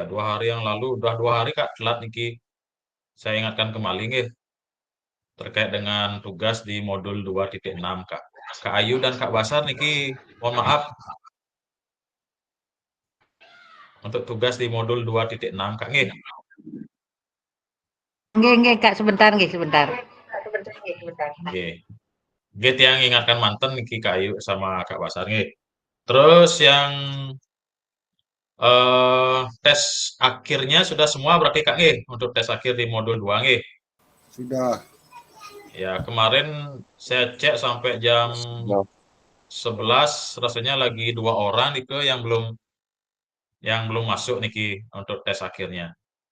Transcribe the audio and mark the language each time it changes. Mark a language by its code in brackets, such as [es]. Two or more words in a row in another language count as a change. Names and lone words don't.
[id] 2 hari yang lalu, udah 2 hari Kak telat niki. Saya ingatkan kembali nggih terkait dengan tugas di modul 2.6 Kak. Kak Ayu dan Kak Basar niki mohon maaf untuk tugas di modul 2.6 Kak nggih. Nggih Kak, sebentar nggih, sebentar. Nggih. Nggih tiyang ingatkan [ban] manten niki [id] Kak Ayu sama Kak Basar nggih. Terus yang tes akhirnya sudah semua berarti Kak nggih untuk tes akhir di modul 2 nggih. Sudah. Ya, kemarin saya cek sampai jam 11 rasanya lagi 2 orang nih yang belum masuk niki untuk tes akhirnya.